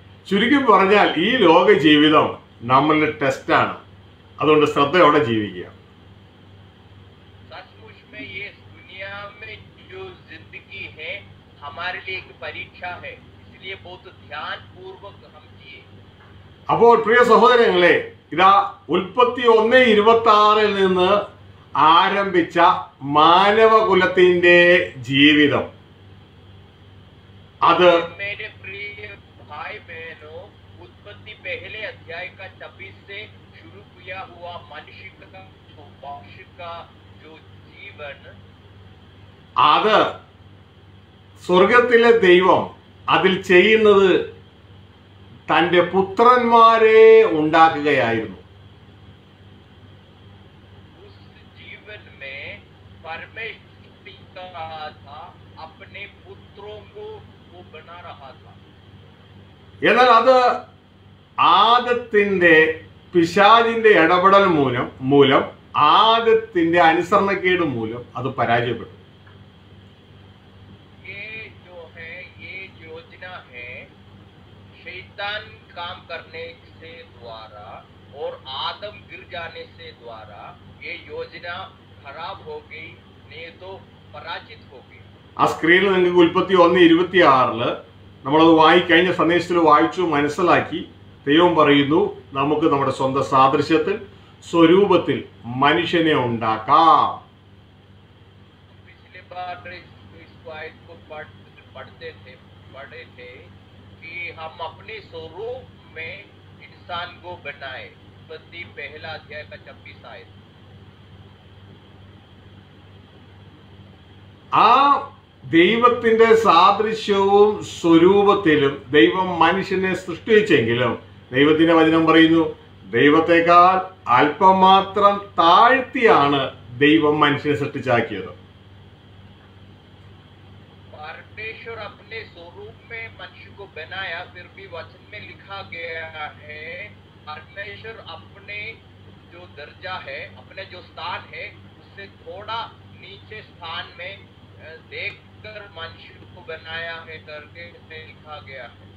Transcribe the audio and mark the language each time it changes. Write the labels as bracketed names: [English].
[Malayalam] ചുരുക്കി പറഞ്ഞാൽ ഈ ലോക ജീവിതം നമ്മളുടെ ടെസ്റ്റാണ്. അതുകൊണ്ട് ശ്രദ്ധയോടെ ജീവിക്കുക. [Hindi] सचमुच में ये दुनिया में जो जिंदगी है हमारे लिए एक परीक्षा है, इसलिए बहुत ध्यान पूर्वक हम जिए। [Malayalam] അപ്പോൾ പ്രിയ സഹോദരങ്ങളെ, ഇതാ ഉൽപ്പത്തി 1:26 നിന്ന് ആരംഭിച്ച മാനവകുലത്തിന്റെ ജീവിതം, അത് [Hindi] मेरे प्रिय भाई बहनों, उत्पत्ति पहले अध्याय का 26 से शुरू किया हुआ मनुष्य का जो जीवन, [Malayalam] അത് സ്വർഗത്തിലെ ദൈവം അതിൽ ചെയ്യുന്നത് തന്റെ പുത്രന്മാരെ ഉണ്ടാക്കുകയായിരുന്നു. [Hindi] उस जीवन में परमेश्वर का था, अपने पुत्रों को वो बना रहा था। [Malayalam] എന്നാൽ അത് ആദത്തിന്റെ പിശാചിന്റെ ഇടപെടൽ മൂലം ആദത്തിന്റെ അനുസരണക്കേട് മൂലം അത് പരാജയപ്പെട്ടു. [Hindi] ये जो है, ये योजना है शैतान काम करने से द्वारा और आदम गिर जाने से द्वारा ये योजना खराब हो गई, नहीं तो पराजित हो गई। [Malayalam] ആ സ്ക്രീനിൽ നിങ്ങൾക്ക് ഉൽപ്പത്തി 1:26 നമ്മളത് കഴിഞ്ഞ സന്ദേശത്തിൽ വായിച്ചു മനസ്സിലാക്കി. ദൈവം പറയുന്നു നമുക്ക് നമ്മുടെ സ്വന്തം സാദൃശ്യത്തിൽ സ്വരൂപത്തിൽ മനുഷ്യനെ ഉണ്ടാക്കാം. [Hindi] पिछले बार इसको आयत को पढ़े थे कि हम अपने स्वरूप में इंसान को बनाए। उत्पत्ति पहला अध्याय का 26 आयत। [Malayalam] ആ ദൈവത്തിന്റെ സാദൃശ്യവും സ്വരൂപത്തിലും ദൈവം മനുഷ്യനെ സൃഷ്ടിച്ചെങ്കിലും ദൈവത്തിന്റെ വചനം പറയുന്നു ദൈവത്തെക്കാൾ അല്പം മാത്രം താഴ്ത്തിയാണ് ദൈവം മനുഷ്യനെ സൃഷ്ടിച്ചാക്കിയത്. [Hindi] परमेश्वर अपने स्वरूप में मनुष्य को बनाया, फिर भी वचन में लिखा गया है परमेश्वर अपने जो दर्जा है, अपने जो स्थान है उससे थोड़ा नीचे स्थान में देखकर मनुष्य को बनाया है करके लिखा गया है।